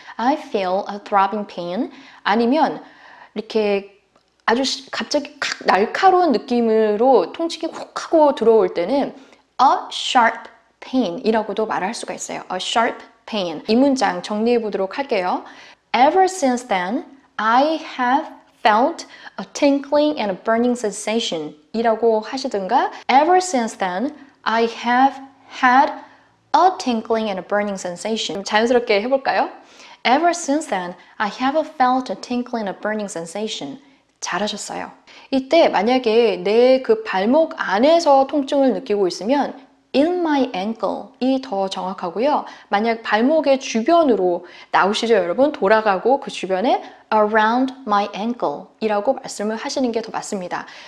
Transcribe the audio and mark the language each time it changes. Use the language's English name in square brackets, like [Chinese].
[English] I feel a throbbing pain [Korean] 아니면 이렇게 아주 갑자기 날카로운 느낌으로 통증이 훅 하고 들어올 때는 [English] a sharp pain [Korean] 이라고도 말할 수가 있어요. [English] a sharp pain. [Korean] 이 문장 정리해 보도록 할게요. [English] Ever since then, I have felt a tingling and a burning sensation [Korean] 이라고 하시든가 [English] Ever since then, I have had a tingling and a burning sensation. [Korean] 자연스럽게 해볼까요? [English] Ever since then, I have felt a tingling and a burning sensation. [Korean] 잘하셨어요. 이때 만약에 내 그 발목 안에서 통증을 느끼고 있으면 [English] in my ankle [Korean] 이 더 정확하고요. 만약 발목의 주변으로 나오시죠, 여러분? 돌아가고 그 주변에 [English] around my ankle [Korean] 이라고 말씀을 하시는 게 더 맞습니다.